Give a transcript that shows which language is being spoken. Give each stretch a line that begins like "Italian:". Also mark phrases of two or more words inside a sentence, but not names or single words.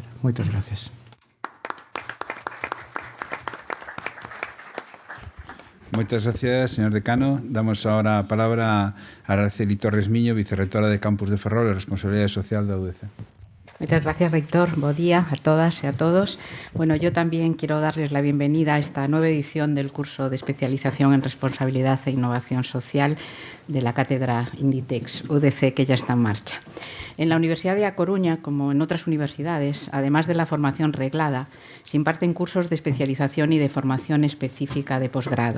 Galician: Moitas gracias.
Spanish: Muchas gracias, señor decano.
Galician: Damos ahora a palabra a Araceli Torres Miño, vicerrectora de Campus de Ferrol e Responsabilidade Social da UDC.
Spanish: Muchas gracias, rector. Buen día a todas y a todos. Bueno, yo también quiero darles la bienvenida a esta nueva edición del curso de especialización en responsabilidad e innovación social de la cátedra Inditex UDC, que ya está en marcha. En la Universidad de A Coruña, como en otras universidades, además de la formación reglada, se imparten cursos de especialización y de formación específica de posgrado.